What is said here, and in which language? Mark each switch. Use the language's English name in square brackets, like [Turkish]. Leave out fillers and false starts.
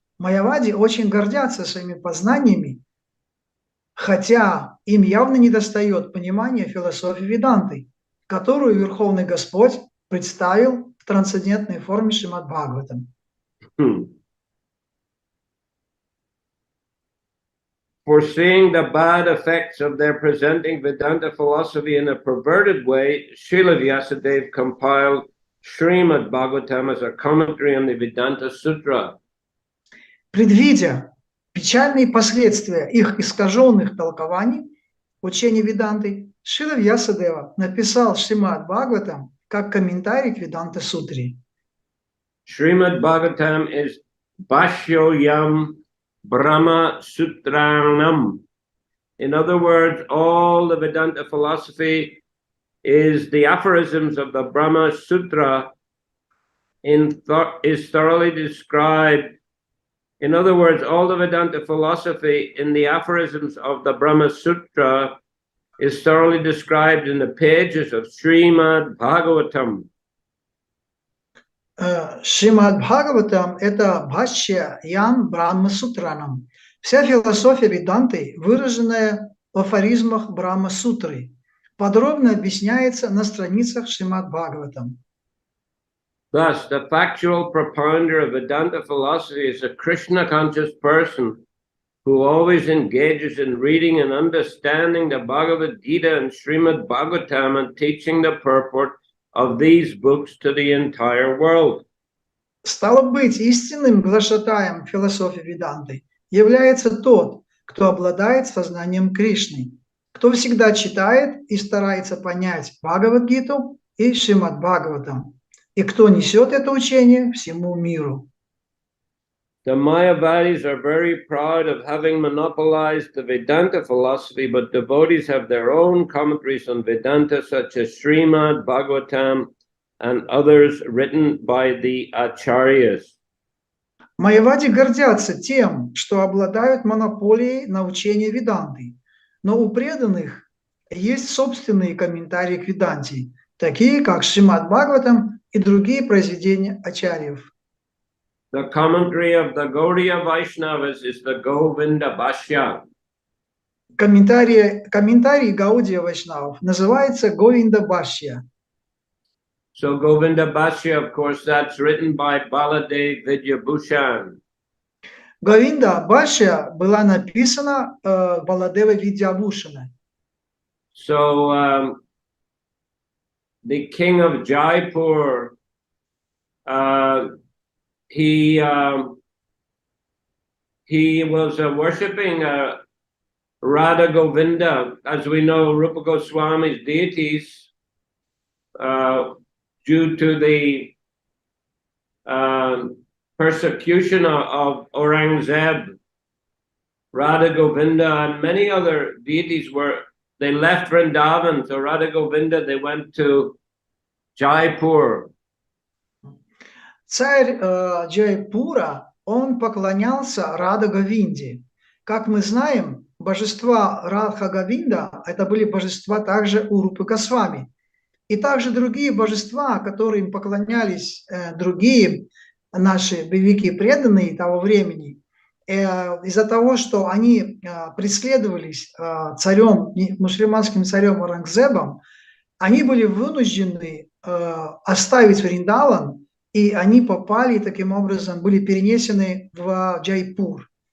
[Russian] Майявади очень гордятся своими познаниями, хотя им явно недостает понимания философии Веданты, которую Верховный Господь представил в трансцендентной форме Шримад Бхагаватам. [English] Foreseeing the bad effects of their presenting Vedanta philosophy in a perverted way, Srila Vyasadeva compiled Srimad Bhagavatam as a commentary on the Vedanta Sutra. [Russian] Предвидя печальные последствия их искаженных толкований учения Веданты, Шрила Вьясадева написал Шримад Бхагаватам как комментарий к Веданта Сутре. [English] Srimad Bhagavatam is [Sanskrit] Bhashyoyam Brahma Sutranam. [English] In other words, all the Vedanta philosophy is the aphorisms of the Brahma Sutra is thoroughly described. In other words, all the Vedanta philosophy in the aphorisms of the Brahma Sutra is thoroughly described in the pages of Srimad Bhagavatam. [Russian] Шримад Бхагаватам – это [Sanskrit] Бхашья Ям Брахма Сутранам. [Russian] Вся философия Веданты, выраженная в афоризмах Брахма Сутры, подробно объясняется на страницах Шримад Бхагаватам. [English] Thus, the factual propounder of Vedanta philosophy is a Krishna-conscious person who always engages in reading and understanding the Bhagavad Gita and Srimad Bhagavatam and teaching the purport of these books to the entire world. [Russian] Стало быть, истинным глашатаем философии Веданты является тот, кто обладает сознанием Кришны, кто всегда читает и старается понять Бхагавад-гиту и Шримад Бхагаватам, и кто несет это учение всему миру. [English] The Mayavadis are very proud of having monopolized the Vedanta philosophy, but devotees have their own commentaries on Vedanta, such as Srimad Bhagavatam and others written by the Acharyas. [Russian] Майявади гордятся тем, что обладают монополией на учение Веданты, но у преданных есть собственные комментарии к Веданте, такие как Шримад Бхагаватам и другие произведения ачарьев. [English] The commentary of the Gaudiya Vaishnavas is the Govinda Bhashya. [Russian] Комментарий Гаудия Вайшнавов называется Говинда Бхашья. [English] So Govinda Bhashya, of course, that's written by Baladev Vidyabhushan. [Russian] Говинда Бхашья была написана Баладева Видьябхушана. [English] So the king of Jaipur, he was worshipping Radha Govinda. As we know, Rupa Goswami's deities, due to the persecution of Aurangzeb, Radha Govinda and many other deities they left Vrindavan. So Radha Govinda, they went to Jaipur. [Russian] Царь Джайпура, он поклонялся Рада Говинде. Как мы знаем, божества Радха Говинда – это были божества также у Рупы Госвами. И также другие божества, которым поклонялись другие наши великие преданные того времени, из-за того, что они преследовались мусульманским царем Аурангзебом, они были вынуждены оставить Вриндаван, и они попали, таким образом, были перенесены в Джайпур.